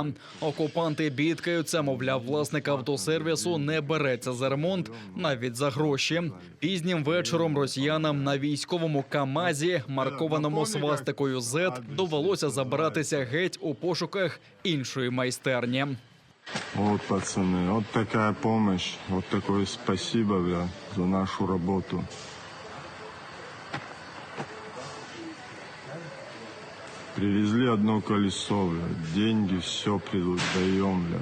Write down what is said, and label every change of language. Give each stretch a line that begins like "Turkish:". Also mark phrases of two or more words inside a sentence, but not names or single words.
Ukrainian: Окупанти бідкаються, мовляв, власник автосервісу не береться за ремонт навіть за гроші. Пізнім вечором росіянам на військовому КАМАЗі, маркованому свастикою Z, довелося забиратися геть у пошуках іншої майстерні.
Russian: Вот, пацаны, вот такая помощь, вот такое спасибо, бля, за нашу работу. Привезли одно колесо, бля, деньги, все даем, бля.